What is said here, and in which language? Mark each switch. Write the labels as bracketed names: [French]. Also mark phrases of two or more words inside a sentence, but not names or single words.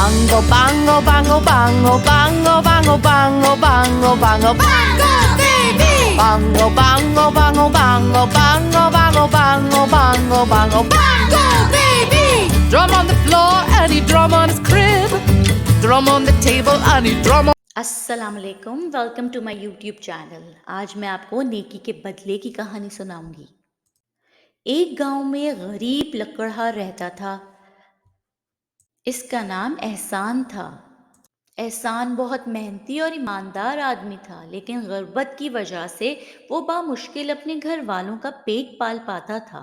[English] Bango, bango, bango, bango, bango, bango, bango, bango, bango, bango, baby. Bango, bango, bango, bango, bango, bango, bango, bango, bango, bango, baby. Drum on the floor and he drum on his crib. Drum on the table and he drum on. [Arabic] السلام عليكم, [English] Welcome to my YouTube channel. [Hindi] आज मैं आपको नेकी के बदले की कहानी सुनाऊंगी। एक गांव में गरीब लकड़हार रहता था। इसका नाम एहसान था। एहसान बहुत मेहनती और ईमानदार आदमी था, लेकिन गुर्बत की वजह से वो बामुश्किल अपने घर वालों का पेट पाल पाता था।